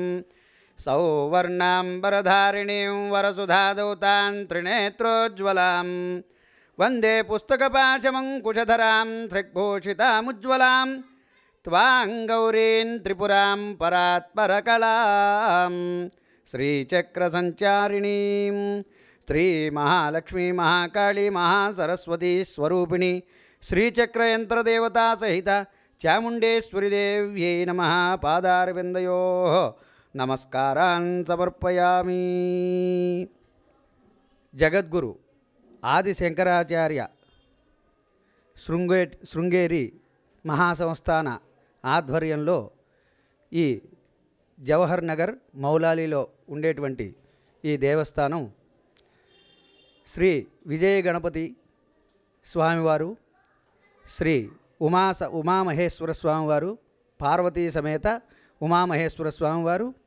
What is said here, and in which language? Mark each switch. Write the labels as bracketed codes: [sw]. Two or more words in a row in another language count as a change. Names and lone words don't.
[sa] सौवर्णाम्बरधारिणीं वरसुधादौतां त्रिनेत्रोज्ज्वलां वन्दे पुस्तकपाशमङ्कुशधरां त्रिग्भूषितामुज्ज्वलां त्वाङ्गौरीं त्रिपुरां परात्परकलां श्रीचक्रसञ्चारिणीं श्रीमहालक्ष्मी महाकाली महासरस्वती स्वरूपिणी श्रीचक्रयंत्रदेवता सहित चामुण्डेश्वरी देव्यै नमः। पादारविन्दयोः नमस्कारान् समर्पयामि। [te] जगद्गुरु आदि शंकराचार्य శృంగేరి మహాసంస్థాన ఆధ్వర్యంలో ఈ జవహర్ నగర్ మౌలాలీలో ఉండేటువంటి ఈ దేవస్థానం శ్రీ విజయ గణపతి స్వామివారు, శ్రీ ఉమామహేశ్వర స్వామివారు, పార్వతీ సమేత ఉమామహేశ్వర స్వామివారు,